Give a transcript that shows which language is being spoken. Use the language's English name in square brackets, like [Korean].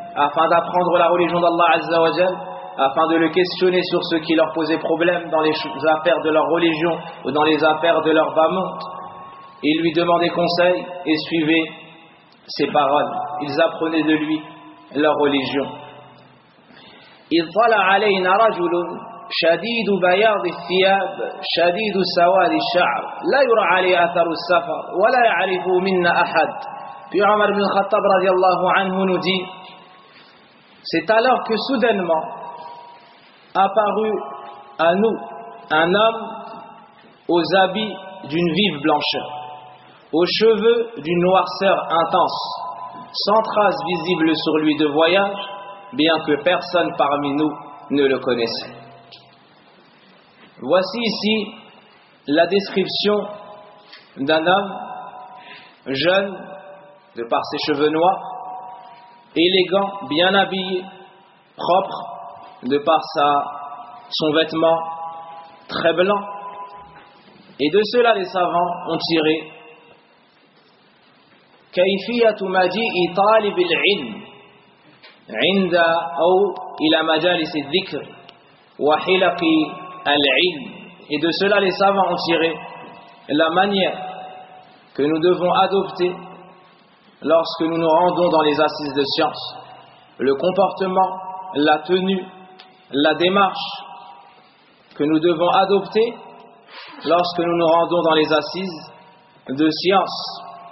[French] afin d'apprendre la religion d'Allah Azza wa Jal, afin de le questionner sur ce qui leur posait problème dans les affaires de leur religion ou dans les affaires de leur bas monde. Ils lui demandaient conseil et suivaient ses paroles. Ils apprenaient de lui leur religion. [Arabic] Il طلع علينا رجل شديد بياض الثياب شديد سواد الشعر لا يرى عليه اثر السفر ولا يعرف منا احد. [French] Puis Omar ibn Khattab radiallahu anhu nous dit: c'est alors que soudainement apparut à nous un homme aux habits d'une vive blancheur, aux cheveux d'une noirceur intense, sans trace visible sur lui de voyage, bien que personne parmi nous ne le connaissait. Voici ici la description d'un homme jeune, de par ses cheveux noirs, élégant, bien habillé, propre, de par son vêtement très blanc. Et de cela, les savants ont tiré [Arabic] كيفيه مجيء طالب العلم عند او الى مجالس الذكر وحلق العلم. [French] Et de cela les savants ont tiré la manière que nous devons adopter lorsque nous nous rendons dans les assises de science, le comportement, la tenue, la démarche que nous devons adopter lorsque nous nous rendons dans les assises de science.